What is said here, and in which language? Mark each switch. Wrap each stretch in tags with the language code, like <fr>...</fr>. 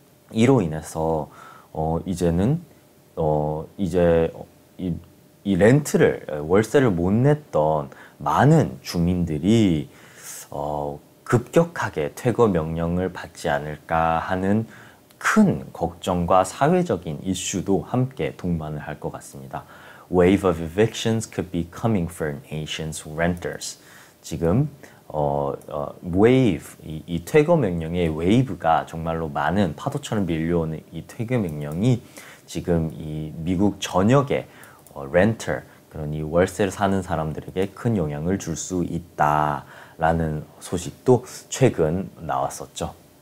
<ko>이로 인해서 이제는 이제 이 렌트를 월세를 못 냈던 많은 주민들이 급격하게 퇴거 명령을 받지 않을까 하는 큰 걱정과 사회적인 이슈도 함께 동반을 할 것 같습니다.</ko> <en>Wave of evictions could be coming for nation's renters.</en> <ko>지금 wave, 이 퇴거 명령의 wave가 정말로 많은 파도처럼 밀려오는 이 퇴거 명령이 지금 이 미국 전역의 renter, 그러니 월세를 사는 사람들에게 큰 영향을 줄 수 있다라는 소식도 최근 나왔었죠.</ko>